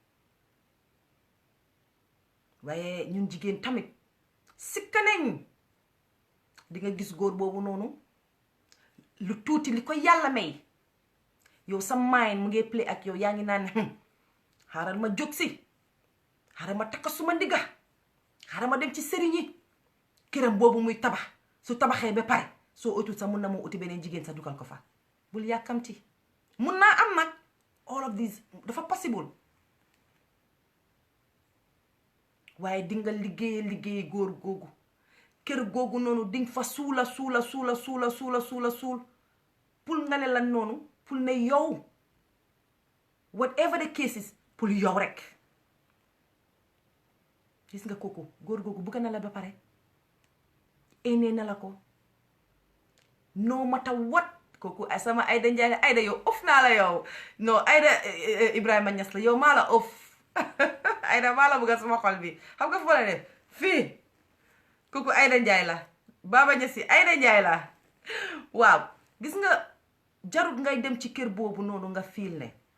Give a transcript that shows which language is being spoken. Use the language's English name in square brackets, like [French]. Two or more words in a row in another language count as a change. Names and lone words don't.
[Wolof] waaye ñun jigéen tamit sikka nañ di nga gis góor boobu noonu lu tuuti li ko yàlla may yow sa mind mu ngi play ak yow yaa ngi naan xaaral ma jóg si xaaral ma takka suma ndigga xaaral ma dem ci sëriñ yi këram boobu muy tabax su tabaxee ba pare soo utul sax mun na moo uti beneen jigéen sa dugal ko fa bul yàkkamti mun naa am nag [English] all of these [Wolof] dafa possible waaye di nga liggéey góor googu kër googu noonu di nga fa suula suul pour nga ne lan noonu pour ne yow [English] whatever the case is [Wolof] pour yow rek gis nga kooku góor googu bëgg na la ba pare ene na la ko [English] no matter what [Wolof] kooku sama Aida Njaay Aida yow of naa la yow non Aida Ibrahima Niass la yow maa la of Aida maa la bëgg sama xol bi xam nga fa la def fii kooku Aida Njaay la Baba Niass Aida Njaay la waaw gis nga jarut ngay dem ci kër boobu noonu nga fiil ne